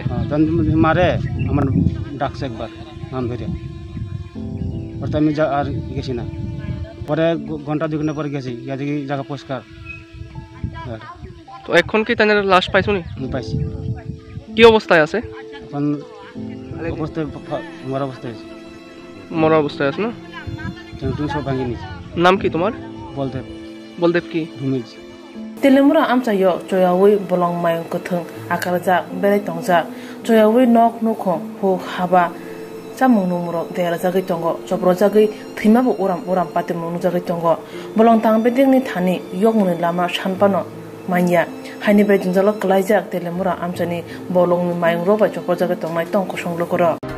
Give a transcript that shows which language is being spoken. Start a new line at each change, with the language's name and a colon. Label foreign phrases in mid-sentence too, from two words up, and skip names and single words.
Bangla: মারে আমার ডাকছে একবার নাম ধরে পরে আমি আর গেছি না পরে ঘন্টা 2 ঘন্টা পরে গেছি গিয়ে দেখি জায়গা পরিষ্কার তো এখন কি তাদের লাশ পাইছো নি পাইছি কি অবস্থায় আছে এখন অবস্থায় মরা অবস্থায় আছে মরা অবস্থায় আছে না তুমি সব ভাঙিয়ে নিয়েছি নাম কি তোমার বলদেব বলদেব কি ভূমিজ
Kok Borok: telemura amchayo choyawi bolong mayang kuthung akarja berai tongja choyawi nok nukho hu haba chamung numro dera jagai tongo chopro jagai thimabo uram pate munu jagai tongo bolong tang beding ni thani yokmuni lama shanpano manya haini bai jinjalo klaijak telemura amchani bolong ni mayang roba chopro jagai tongnai tongko songlo koro